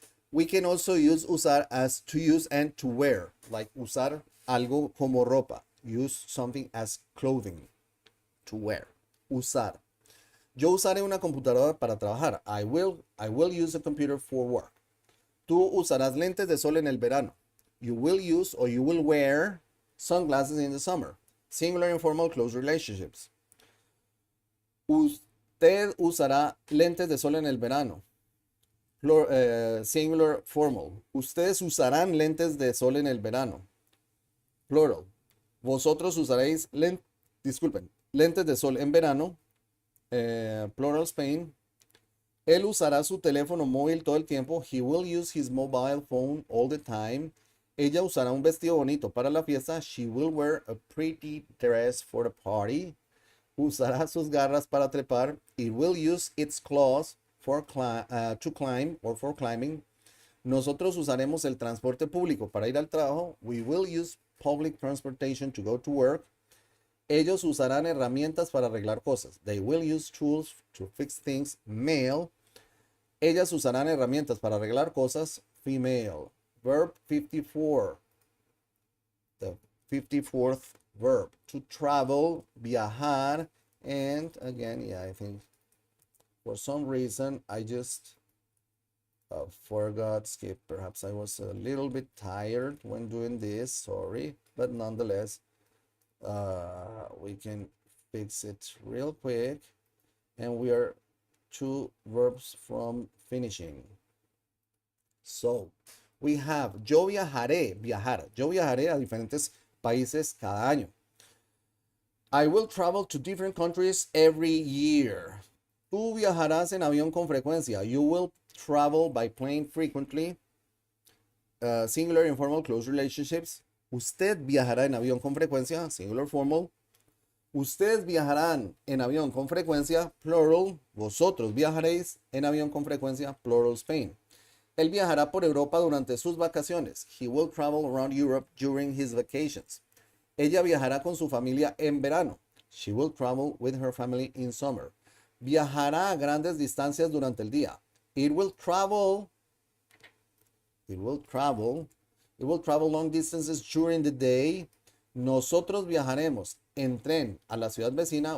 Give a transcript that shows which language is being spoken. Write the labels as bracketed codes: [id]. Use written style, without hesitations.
[en] We can also use usar as to use and to wear. [es] Like usar algo como ropa. [en] Use something as clothing. To wear. Usar. [es] Yo usaré una computadora para trabajar. [en] I will use a computer for work. [es] Tú usarás lentes de sol en el verano. [en] You will use or you will wear sunglasses in the summer. Singular, informal, close relationships. [es] Usted usará lentes de sol en el verano. [en] Singular, formal. [es] Ustedes usarán lentes de sol en el verano. [en] Plural. [es] Vosotros usaréis lentes de sol en verano. [en] Plural, Spain. [es] Él usará su teléfono móvil todo el tiempo. [en] He will use his mobile phone all the time. [es] Ella usará un vestido bonito para la fiesta. [en] She will wear a pretty dress for the party. [es] Usará sus garras para trepar. [en] It will use its claws to climb or for climbing. [es] Nosotros usaremos el transporte público para ir al trabajo. [en] We will use public transportation to go to work. [es] Ellos usarán herramientas para arreglar cosas. [en] They will use tools to fix things. Male. [es] Ellas usarán herramientas para arreglar cosas. [en] Female. Verb 54. The 54th verb. To travel, viajar. And again, yeah, I think for some reason I just forgot skip. Perhaps I was a little bit tired when doing this. Sorry. But nonetheless, we can fix it real quick. And we are 2 verbs from finishing. So We have [es] yo viajaré, [en] viajar. [es] Yo viajaré a diferentes países cada año. [en] I will travel to different countries every year. [es] Tú viajarás en avión con frecuencia. [en] You will travel by plane frequently. Singular, informal, close relationships. [es] Usted viajará en avión con frecuencia. [en] Singular, formal. [es] Ustedes viajarán en avión con frecuencia. [en] Plural. [es] Vosotros viajaréis en avión con frecuencia. [en] Plural, Spain. [es] Él viajará por Europa durante sus vacaciones. [en] He will travel around Europe during his vacations. [es] Ella viajará con su familia en verano. [en] She will travel with her family in summer. [es] Viajará a grandes distancias durante el día. [en] It will travel long distances during the day. [es] Nosotros viajaremos en tren a la ciudad vecina.